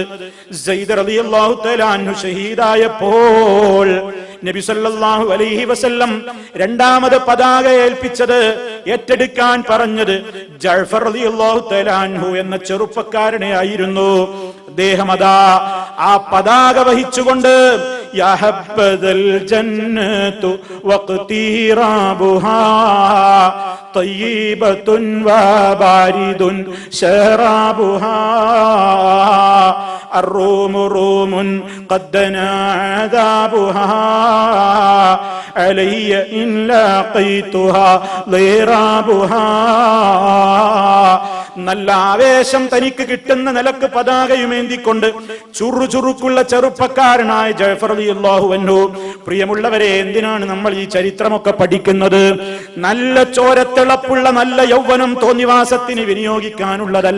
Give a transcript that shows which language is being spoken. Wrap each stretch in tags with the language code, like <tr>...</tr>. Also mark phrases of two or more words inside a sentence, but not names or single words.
<ml>സയ്യിദ്</ml> <ar>رضي الله تعالى عنه</ar> <ml>ഷഹീദായപ്പോൾ നബി</ml> <ar>صلى الله عليه وسلم</ar> <ml>രണ്ടാമത് പതാക ഏൽപ്പിച്ചത്, ഏറ്റെടുക്കാൻ പറഞ്ഞത് ജഅഫർ</ml> <ar>رضي الله تعالى عنه</ar> <ml>എന്ന ചെറുപ്പക്കാരനെ ആയിരുന്നു. അദ്ദേഹം അതാ ആ പതാക വഹിച്ചുകൊണ്ട്</ml> <ar>يا حبذا الجنة واقترابها طيبة وبارد شرابها الروم روم قد دنا عذابها علي إن لاقيتها ضرابها.</ar> <ml>നല്ല ആവേശം തനിക്ക് കിട്ടുന്ന നിലക്ക് പതാകയുമേന്തിക്കൊണ്ട് ചുറുചുറുക്കുള്ള ചെറുപ്പക്കാരനായ ജഅഫർ</ml> <ar>رضي الله عنه.</ar> <ml>പ്രിയമുള്ളവരെ, എന്തിനാണ് നമ്മൾ ഈ ചരിത്രമൊക്കെ പഠിക്കുന്നത്? നല്ല ചോരത്തിളപ്പുള്ള നല്ല യൗവനം തോന്നിവാസത്തിന് വിനിയോഗിക്കാനുള്ളതല്ല.</ml>